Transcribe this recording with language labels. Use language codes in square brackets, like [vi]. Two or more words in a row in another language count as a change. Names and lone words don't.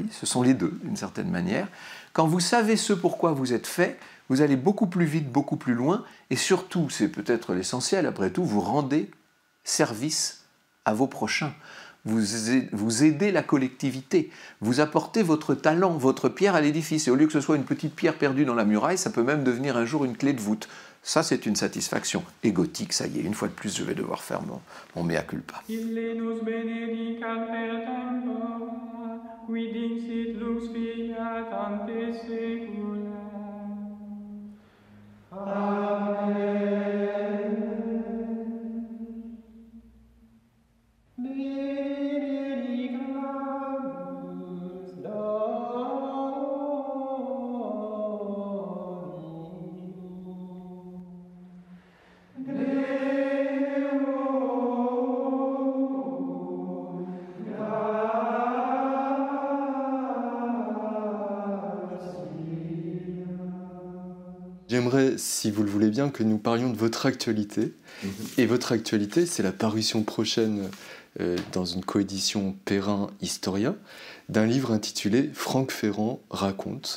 [fr] Ce sont les deux, d'une certaine manière. Quand vous savez ce pourquoi vous êtes fait, vous allez beaucoup plus vite, beaucoup plus loin, et surtout, c'est peut-être l'essentiel, après tout, vous rendez service à vos prochains. Vous aidez la collectivité, vous apportez votre talent, votre pierre à l'édifice. Et au lieu que ce soit une petite pierre perdue dans la muraille, ça peut même devenir un jour une clé de voûte. Ça, c'est une satisfaction. Et gothique, ça y est, une fois de plus, je vais devoir faire mon [la] mea culpa. Illenus benedicat per tempora, qui dixit lux fiat ante saecula. Amen. Benedicamus Domini. [fr] J'aimerais, si vous le voulez bien, que nous parlions de votre actualité. Et votre actualité, c'est la parution prochaine dans une coédition Perrin-Historia d'un livre intitulé « Franck Ferrand raconte ».